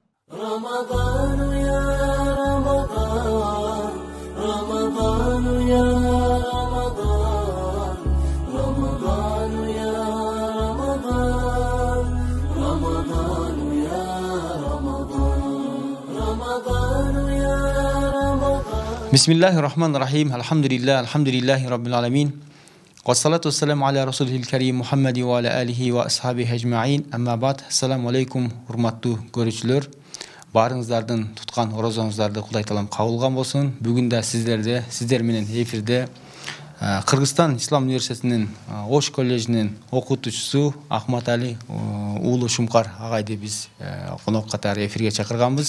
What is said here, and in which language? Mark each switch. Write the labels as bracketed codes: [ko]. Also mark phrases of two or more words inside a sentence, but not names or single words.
[ar] رمضان يا رمضان رمضان يا رمضان رمضان يا رمضان رمضان يا رمضان رمضان يا رمضان بسم الله الرحمن الرحيم الحمد لله رب العالمين والصلاة والسلام على رسوله الكريم محمد وعلى آله وأصحابه أجمعين أما بعد السلام عليكم [ky] урматтуу көрүүчүлөр. Барыңыздардын туткан орозоңуздарды Кудай таалам кабыл кылган болсун. Бүгүн да сиздер менен эфирде Кыргызстан Ислам университетинин Ош коллежинин окутуучусу Ахматали уулу Шумкар агайды биз конок катары эфирге чакырганбыз.